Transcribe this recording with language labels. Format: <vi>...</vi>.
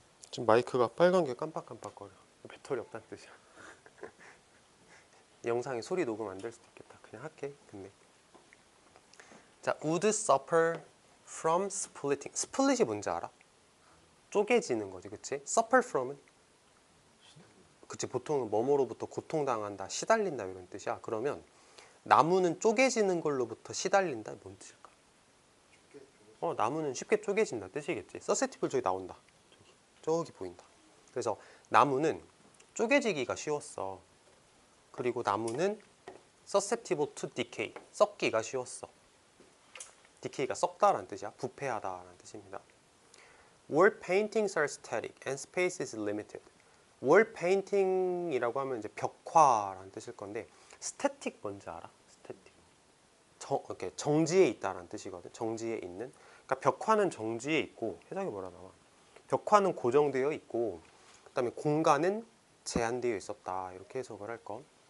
<ko>지금 마이크가 빨간 게 깜빡깜빡거려. 배터리 없다는 뜻이야. 영상에 소리 녹음 안 될 수도 있겠다. 그냥 할게.</ko> <en>근데 자, would suffer from splitting.</en> <ko>스플릿이 뭔지 알아? 쪼개지는 거지, 그치? suffer from은? 그치, 보통은 뭐뭐로부터 고통당한다, 시달린다 이런 뜻이야. 그러면 나무는 쪼개지는 걸로부터 시달린다, 뭔 뜻일까? 나무는 쉽게 쪼개진다 뜻이겠지. susceptible 저기 나온다. 저기 보인다. 그래서 나무는 쪼개지기가 쉬웠어. 그리고 나무는</ko> <en>susceptible to decay,</en> <ko>썩기가 쉬웠어. decay가 썩다라는 뜻이야. 부패하다라는 뜻입니다.</ko> <en>Wall paintings are static and space is limited.</en> <ko>wall painting이라고 하면 이제 벽화라는 뜻일 건데, static 뭔지 알아? static. 이렇게 정지에 있다라는 뜻이거든. 정지에 있는. 그러니까 벽화는 정지에 있고, 해석이 뭐라 나와? 벽화는 고정되어 있고, 그다음에 공간은 제한되어 있었다, 이렇게 해석을 할 거.</ko>